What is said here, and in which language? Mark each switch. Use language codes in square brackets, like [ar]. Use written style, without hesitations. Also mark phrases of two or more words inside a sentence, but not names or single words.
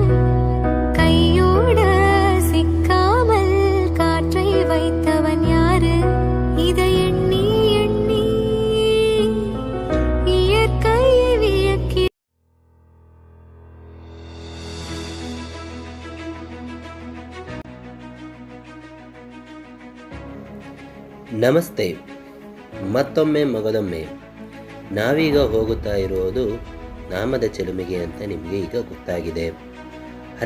[ta] கையோட சிக்காமல் காற்றை வைத்தவன் யாரு? இதை எண்ணி எண்ணி இயற்கையை வியக்கி. [kn] ನಮಸ್ತೆ. ಮತ್ತೊಮ್ಮೆ ಮಗದೊಮ್ಮೆ ನಾವೀಗ ಹೋಗುತ್ತಾ ಇರುವುದು ನಾಮದ ಚಿಲುಮೆಗೆ ಅಂತ ನಿಮಗೆ ಈಗ ಗೊತ್ತಾಗಿದೆ.